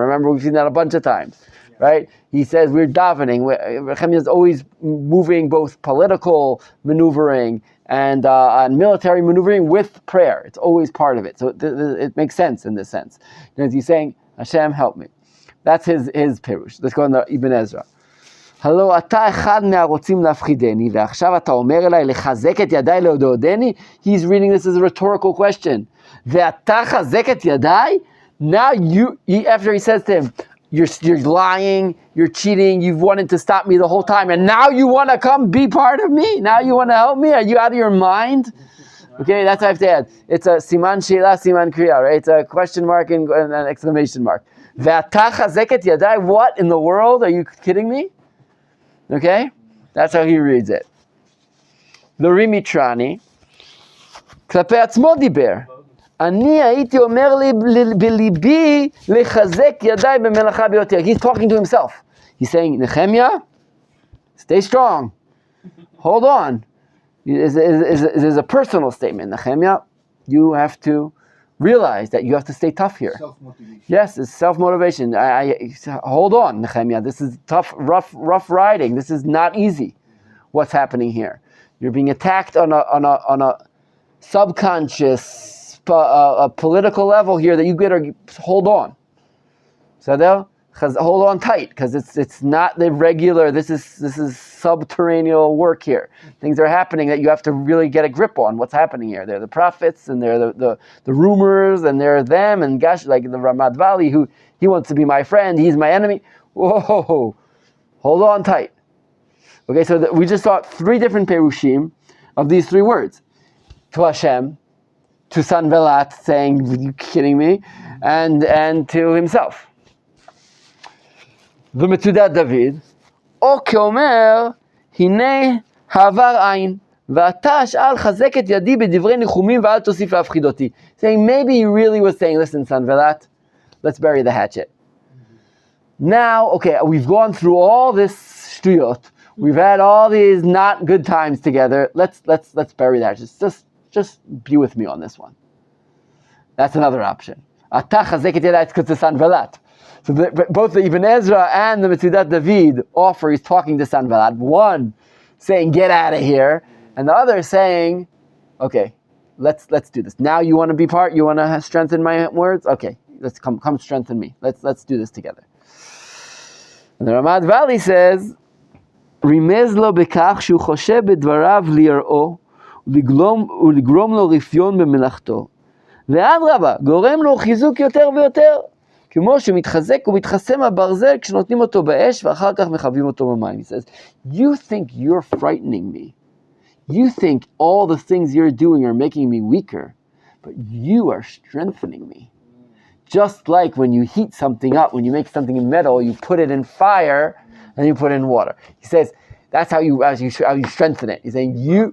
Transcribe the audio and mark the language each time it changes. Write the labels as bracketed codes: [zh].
[en] Remember, we've seen that a bunch of times, right? He says we're davening. Nehemiah is always moving both political maneuvering and military maneuvering with prayer. It's always part of it. So it makes sense in this sense. Because he's saying, Hashem, help me. That's his pirush. Let's go on the Ibn Ezra. [he] הלא אתה אחד מהרוצים להפחידני, ועכשיו אתה אומר אליי לחזק את ידיי להודעני? [en] He's reading this as a rhetorical question. [he] ואתה חזק את ידיי? [en] Now after he says to him, you're lying, you're cheating, you've wanted to stop me the whole time, and now you want to come be part of me? Now you want to help me? Are you out of your mind? Okay, that's what I have to add. It's a siman sheila, siman kriya, right? It's a question mark and an exclamation mark. [he] ואתה חזק את ידיי? [en] What in the world? Are you kidding me? Okay? That's how he reads it. [he] The Rimitrani, כלפי עצמו דיבר. אני הייתי אומר לי בליבי לחזק ידיי במלאכה ביותר. [en] He's talking to himself. He's saying, Nehemiah, stay strong. Hold on. It is a personal statement. Nehemiah, you have to realize that you have to stay tough here. Self-motivation. Yes, it's self-motivation. I hold on, Nehemiah. This is tough, rough riding. This is not easy. What's happening here? You're being attacked on a subconscious, political level here that you better hold on. So hold on tight, because it's not the regular. This is subterranean work here. Things are happening that you have to really get a grip on. What's happening here? They're the prophets, and they're the rumors, and they're them, and gosh, like the Ramat Valley, who he wants to be my friend, he's my enemy. Whoa, hold on tight. Okay, so we just saw 3 different perushim of these 3 words: to Hashem, to Sanvelat, saying, "Are you kidding me?" and to himself. [he] ומצודת דוד, או כאומר, הנה העבר עין, ואתה אשאל חזק את ידי בדברי ניחומים ואל תוסיף להפחיד אותי. [en] Saying, maybe he really was saying, listen, Sanvelat, let's bury the hatchet. Now, okay, we've gone through all this shtuyot. We've had all these not good times together. Let's bury that. Just be with me on this one. That's another option. [he] אתה חזק את ידי, [en] it's because it's Sanvelat. So both the Ibn Ezra and the Metzudat David offer, he's talking to Sanvelat. One saying, get out of here. And the other saying, okay, let's do this. Now you want to be part, you want to strengthen my words? Okay, let's come strengthen me. Let's do this together. And the Ramat Valley says, [he] רימז לו בכך שהוא חושב בדבריו ליראו ולגרום לו רפיון במלאכתו. ואדרבה, גורם לו חיזוק יותר ויותר. כמו שמתחזק ומתחסם הברזל כשנותנים אותו באש ואחר כך מכבים אותו במים. [en] He says, you think you're frightening me. You think all the things you're doing are making me weaker, but you are strengthening me. Just like when you heat something up, when you make something in metal, you put it in fire and you put it in water. He says, that's how you strengthen it. He's saying, you...